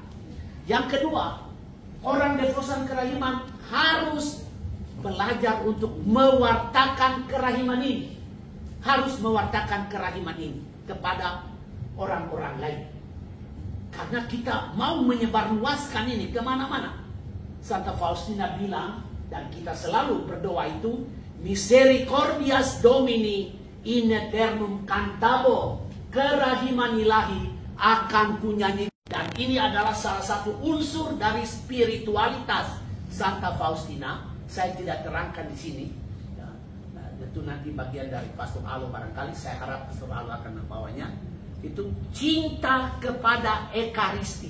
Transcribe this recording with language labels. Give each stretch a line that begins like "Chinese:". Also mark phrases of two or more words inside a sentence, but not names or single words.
Indonesian: Yang kedua, orang devosan kerahiman harus belajar untuk mewartakan kerahiman ini. Harus mewartakan kerahiman ini kepada orang-orang lain. Karena kita mau menyebarluaskan ini kemana-mana. Santa Faustina bilang, Dan kita selalu berdoa itu,
Latin: Misericordias Domini in eternum cantabo,
Indonesian: kerahiman ilahi akan kunyanyi. Dan ini adalah salah satu unsur dari spiritualitas Santa Faustina. Saya tidak terangkan di sini. Itu nanti bagian dari Pastor Alo barangkali. Saya harap Pastor Alo akan membawanya. Itu cinta kepada Ekaristi.